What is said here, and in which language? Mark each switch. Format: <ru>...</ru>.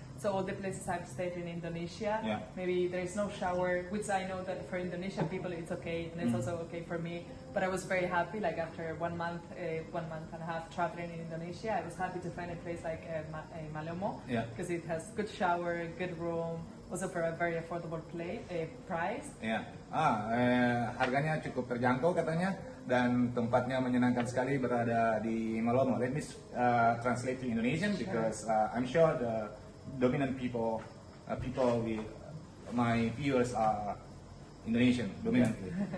<en>So all the places I've stayed in Indonesia, maybe there is no shower, which I know that for Indonesian people it's okay, and it's also okay for me. But I was very happy, like after 1 month, 1 month and a half traveling in Indonesia, I was happy to find a place like Malomo, because it has good shower, good room, also for a very affordable price.</en> <id>Ya, harganya cukup terjangkau katanya, dan tempatnya menyenangkan sekali berada di Malomo.</id> <en>Let me translate to Indonesian because I'm sure the dominant people with my viewers are Indonesian dominantly.</en>